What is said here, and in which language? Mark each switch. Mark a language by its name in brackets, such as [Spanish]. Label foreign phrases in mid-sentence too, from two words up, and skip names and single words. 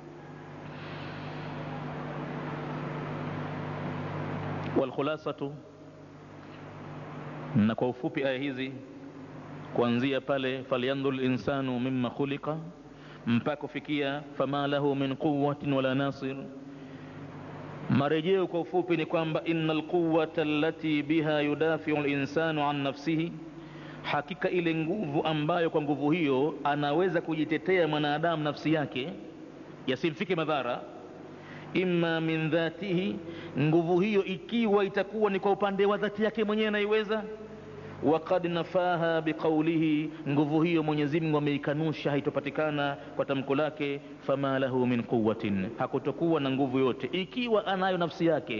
[Swahili] Walkhulasatu, na kwa ufupi aya hizi kuanzia pale [Arabic] فلينظر الإنسان مما خلق [Swahili] mpaka kufikia [Arabic] فما له من قوة ولا ناصر, [Swahili] marejeo kwa ufupi ni kwamba [Arabic] إن القوة التي بها يدافع الإنسان عن نفسه, [Swahili] hakika ile nguvu ambayo kwa nguvu hiyo anaweza kujitetea mwanadamu nafsi yake yasimfike madhara, [Arabic] إما من ذاته, [Swahili] nguvu hiyo ikiwa itakuwa ni kwa upande wa dhati yake mwenyewe anaiweza, [Arabic] وقد نفاها بقوله, [Swahili] nguvu hiyo Mwenyezi Mungu ameikanusha, haitopatikana kwa tamko lake, [Arabic] فما له من قوة, [Swahili] hakutokuwa na nguvu yote ikiwa anayo nafsi yake.